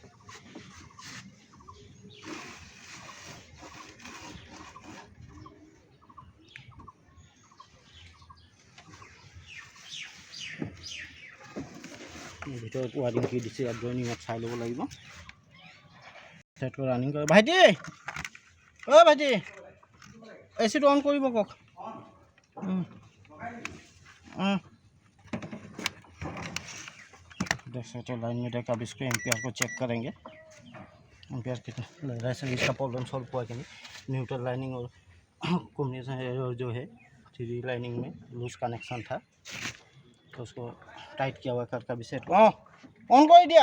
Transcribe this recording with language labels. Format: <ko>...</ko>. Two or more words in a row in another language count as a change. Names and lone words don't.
<as>ভিতৰত ৱাৰিং কি দিছে ইয়াত জইনিঙত চাই ল'ব লাগিব। ছেট কৰি ৰানিং কৰে। ভাইটি অ' ভাইটি এচিটো অন কৰিব কওক।</as> <hi>देख सकते हो लाइन में देख, अब इसको एम्पियर को चेक करेंगे। एम्पियर कितना लग रहा है, इसका</hi> <en>problem solve</en> <hi>हुआ कि नहीं।</hi> <en>neutral lining</en> <hi>और कॉम्बिनेशन जो है 3 लाइनिंग में</hi> <en>loose connection</en> <hi>था, तो उसको टाइट किया हुआ करके भी</hi> <en>set on</en> <hi>कर दिया।</hi>